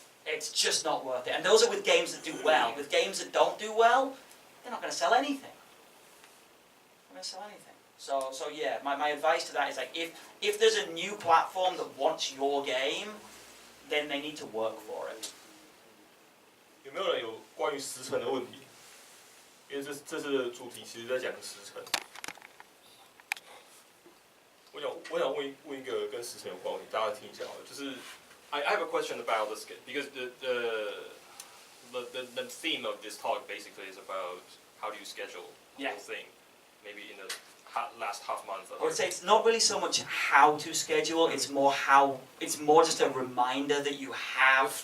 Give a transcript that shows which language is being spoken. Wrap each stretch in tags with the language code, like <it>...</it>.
<en>It's just not worth it. And those are with games that do well. With games that don't do well, they're not going to sell anything. They're not going to sell anything. So yeah, my advice to that is, like, if there's a new platform that wants your game, then they need to work for it.</en> <zh>有没有人有关于时程的问题？因为这次的主题其实在讲时程。我想问一个跟时程有关的问题，大家听一下好了。就是</zh> <en>I have a question about this because the theme of this talk basically is about how do you schedule the whole thing, maybe in the last half month. I would say it's not really so much how to schedule, it's more just a reminder that you have</en>